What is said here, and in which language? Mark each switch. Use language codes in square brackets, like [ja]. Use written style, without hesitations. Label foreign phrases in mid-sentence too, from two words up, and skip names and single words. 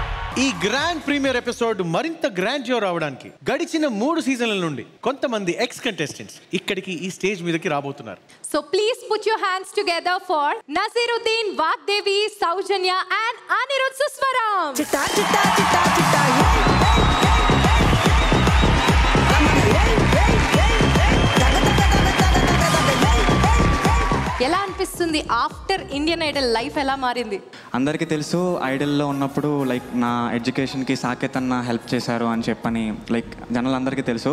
[te] ఈ [en] grand premiere episode [te] మరింత గ్రాండ్యూర్ అవడానికి గడిచిన 3 సీజన్ల నుండి కొంతమంది [en] ex contestants [te] ఇక్కడికి ఈ స్టేజ్ మీదకి రాబోతున్నారు. [en] So please put your hands together for Naziruddin, Vagdevi, Saujanya and Anirudh Suswaram. Chitta chitta chitta chitta. [te] ఎలా అనిపిస్తుంది [en] after Indian Idol life [te] ఎలా మారింది? అందరికీ తెలుసు ఐడల్లో ఉన్నప్పుడు లైక్ నా ఎడ్యుకేషన్కి సాకేత్ అన్న హెల్ప్ చేశారు అని చెప్పని లైక్ జనాలందరికీ తెలుసు.